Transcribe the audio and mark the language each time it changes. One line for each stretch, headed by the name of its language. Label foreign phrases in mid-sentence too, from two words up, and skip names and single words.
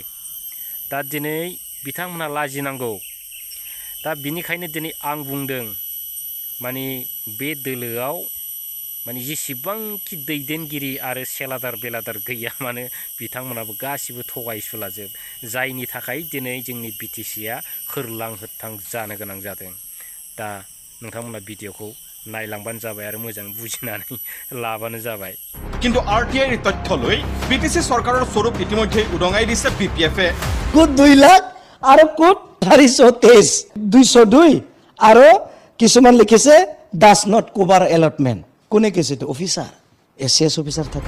Bodo: दा दिनै बिथांमोना लाजिनांगौ। दा बिनिखायनो दिनै आं बुंदों माने बे दोलोआव माने जेसेबांखि दैदेनगिरि आरो सेलादार बेलादार गैया मानो बिथांमोनाबो गासिबो थगायसुलाजोब, जायनि थाखाय दिनै जोंनि BTCआ खोरलां होथां जानो गोनां जादों। दा नोंथांमोना भिडिअखौ नायलांबानो जाबाय आरो मोजां बुजिनानै लाबानो जाबाय।
Assamese: কিন্তু RTIৰ তথ্য লৈ BTC চৰকাৰৰ স্বৰূপ ইতিমধ্যে উদঙাই দিছে BPF-এ। কোট 2 লাখ আৰু কোট 423 202 আৰু কিছুমান লিখিছে
English: does not cover allotment.
Assamese: কোনে কৈছে? অফিচাৰ, ACS অফিচাৰ থাকে।